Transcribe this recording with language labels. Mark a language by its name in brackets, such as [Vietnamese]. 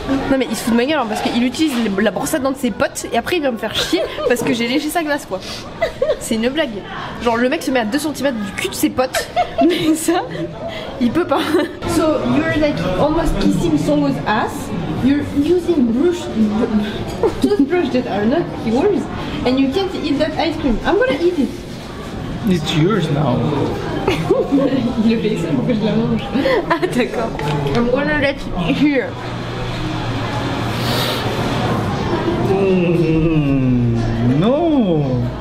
[French] Non mais il se fout de ma gueule hein, parce qu'il utilise la brosse à dents de ses potes et après il vient me faire chier parce que j'ai léché sa glace quoi. C'est une blague. Genre le mec se met à 2 cm du cul de ses potes mais ça il peut pas. [English] So you're like almost kissing someone's ass. You're using toothbrush that are not yours and you can't eat that ice cream. I'm gonna eat it. It's yours now. [French] Il le fait exprès pour que je la mange. Ah d'accord. [English] I'm gonna let it here. No.